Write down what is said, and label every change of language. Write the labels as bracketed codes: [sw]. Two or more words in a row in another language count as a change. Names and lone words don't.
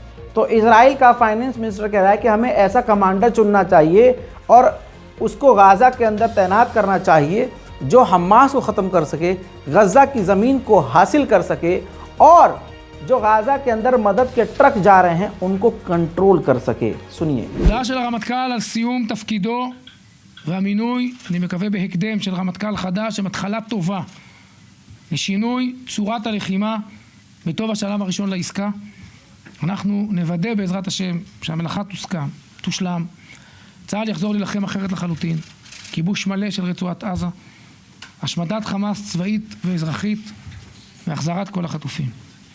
[hi] तो इजराइल का फाइनेंस मिनिस्टर कह रहा है कि हमें ऐसा कमांडर चुनना चाहिए और उसको गाजा के अंदर तैनात करना चाहिए जो हमास को ख़त्म कर सके, गज़ा की ज़मीन को हासिल कर सके, और जो गाजा के अंदर मदद के ट्रक जा रहे हैं उनको कंट्रोल कर सके। सुनिए। [he] הודעה של הרמטכ"ל על סיום תפקידו והמינוי, אני מקווה בהקדם, של רמטכ"ל חדש, עם התחלה טובה לשינוי צורת הלחימה בתוך השלב הראשון לעסקה. אנחנו נוודא בעזרת השם שהמלאכה תושלם, צה"ל יחזור להילחם אחרת לחלוטין, כיבוש מלא של רצועת עזה, השמדת חמאס צבאית ואזרחית והחזרת כל החטופים.